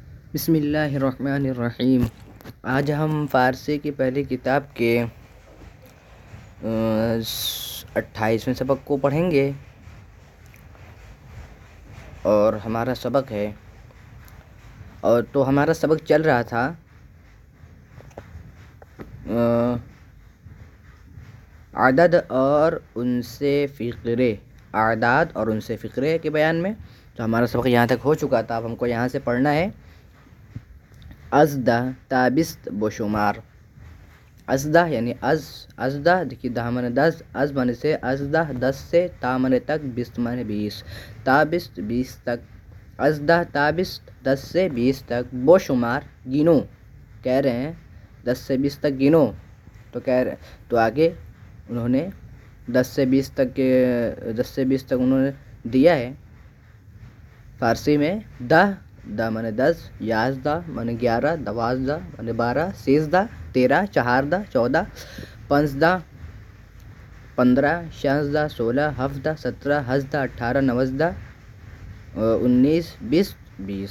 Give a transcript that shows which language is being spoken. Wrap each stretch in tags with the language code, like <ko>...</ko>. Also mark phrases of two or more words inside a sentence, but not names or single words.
<ur>بسم اللہ الرحمن الرحیم۔ آج ہم فارسی کی پہلی کتاب کے 28ویں سبق کو پڑھیں گے اور ہمارا سبق ہے تو ہمارا سبق چل رہا تھا عدد اور ان سے فقرے، اعداد اور ان سے فقرے کے بیان میں۔ تو ہمارا سبق یہاں تک ہو چکا تھا، اب ہم کو یہاں سے پڑھنا ہے</ur> <fa>ازدہ تابست بشمار۔</fa> <ur>ازدہ یعنی ازدہ دیکھیے، دہ مانے 10، از مانے سے ازدہ 10 سے، تا مانے تک، بست مانے 20، تابست 20 تک،</ur> <fa>ازدہ تابست</fa> <ur>10 سے 20 تک، بشمار گنو، کہہ رہے ہیں 10 سے 20 تک گنو، تو آگے انہوں نے 10 سے 20 تک انہوں نے دیا ہے فارسی میں دہ مانے 10، یازدہ مانے 11، دوازدہ مانے 12، سیزدہ 13، چہاردہ 14، پانزدہ 15، شانزدہ 16، ہفتہ 17، ہزدہ 18، نوزدہ 19، 20۔</ur>